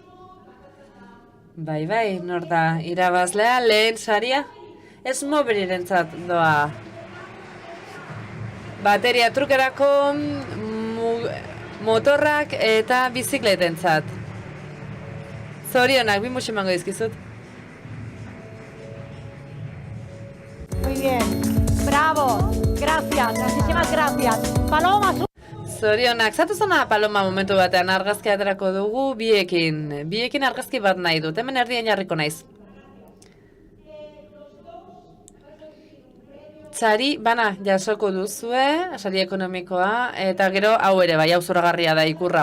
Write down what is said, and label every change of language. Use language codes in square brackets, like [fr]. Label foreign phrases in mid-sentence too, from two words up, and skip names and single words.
[eu] Bai, nor da irabazlea, lehen saria, ez mobilirentzat doa. Bateria trukerako, motorrak eta bizikletentzat. Zorionak, 2 musu emango dizkizut. [es] Muy bien. Bravo. Gracias. Muchísimas gracias. Paloma, [eu] Zorionak, zatuzona Paloma momentu batean argazki aterako dugu biekin. Biekin argazki bat nahi dut, hemen erdien jarriko naiz. Sari bana jasoko duzue, sari ekonomikoa, eta gero hau ere bai, hau zoragarria da ikurra.